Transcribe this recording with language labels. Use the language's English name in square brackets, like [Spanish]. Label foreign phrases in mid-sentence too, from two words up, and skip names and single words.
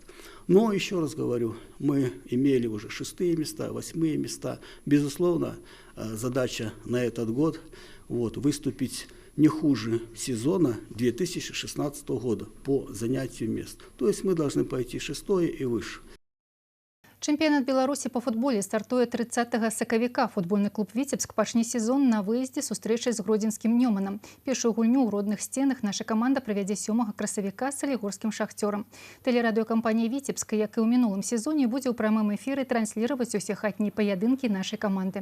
[Russian] Но, еще раз говорю, мы имели уже 6-е места, 8-е места. Безусловно, задача на этот год выступить не хуже сезона 2016 года по занятию мест. То есть мы должны пойти 6-е и выше. [Belarusian] Чэмпіянат Беларусі па футболе стартуе 30 сакавіка. Футбольны клуб «Віцебск» пачне сезон на выездзе сустрэчай з гродзенскім «Нёманам». Першую гульню ў родных сценах наша каманда правядзе 7 красавіка з салігорскім «Шахцёрам». Тэлерадыёкампанія «Віцебск», як і ў мінулым сезоне, будзе ў прамым эфіры трансліраваць усе хатнія паядынкі нашай каманды.